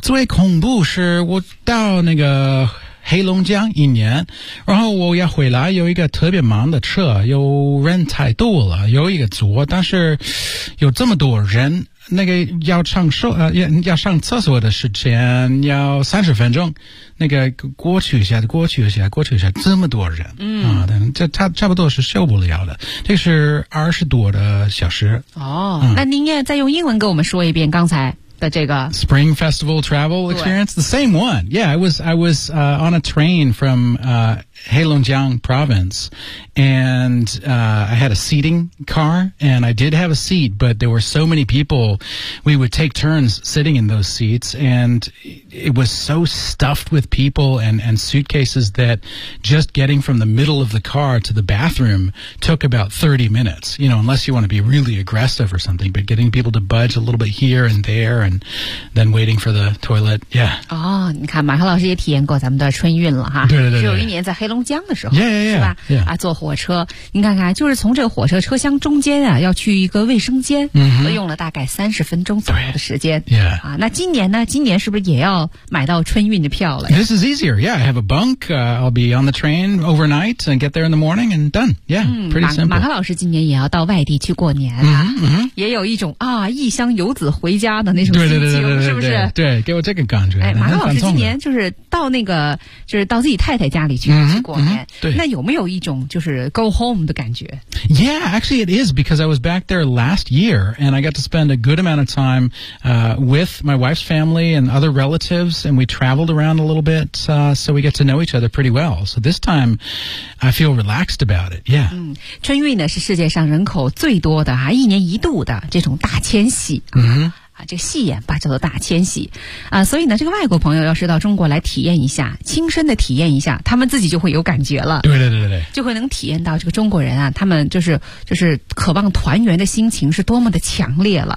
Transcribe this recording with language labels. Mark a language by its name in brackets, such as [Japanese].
[Chinese] 最恐怖是我到那个黑龙江一年然后我要回来有一个特别忙的车有人太多了有一个座但是有这么多人那个要上厕所的时间要30分钟那个过去一下这么多人嗯啊这他差不多是受不了的这是20多的小时哦、嗯、那您也再用英文给我们说一遍刚才的这个 [English] Spring Festival Travel Experience the same one yeah I was on a train from Heilongjiang province and I had a seating car and I did have a seat but there were so many people we would take turns sitting in those seats and it was so stuffed with people and suitcases that just getting from the middle of the car to the bathroom took about 30 minutes you know unless you want to be really aggressive or something but getting people to budge a little bit here and thereAnd then waiting for the toilet, yeah. [Chinese] 哦，你看马克老师也体验过咱们的春运了哈。对对 对, 对。只有一年在黑龙江的时候。 Yeah, yeah, yeah, 是吧 yeah. 啊坐火车。你看看就是从这个火车车厢中间啊要去一个卫生间嗯都用了大概30分钟左右的时间。 Yeah. 啊那今年是不是也要买到春运的票了 [English] ?This is easier, yeah. I have a bunk, I'll be on the train overnight and get there in the morning and done. Yeah,、嗯、 pretty simple. [Chinese] 马克老师今年也要到外地去过年啊。嗯也有一种啊异乡游子回家的那对对对对对 对, 是不是对, 对, 对, 对, 对，给我这个感觉。哎，马老师今年就是到那个，就是到自己太太家里去、嗯、去过年、嗯。对，那有没有一种就是 [English] go home [Chinese] 的感觉 [English] ？Yeah, actually, it is because I was back there last year, and I got to spend a good amount of time with my wife's family and other relatives, and we traveled around a little bit, so we get to know each other pretty well. So this time, I feel relaxed about it. Yeah. [Chinese] 嗯，春运呢是世界上人口最多的啊，一年一度的这种大迁徙。嗯。啊，这个戏言吧叫做大迁徙啊，所以呢这个外国朋友要是到中国来体验一下，亲身的体验一下，他们自己就会有感觉了。对对对对，就会能体验到这个中国人啊，他们就是渴望团圆的心情是多么的强烈了。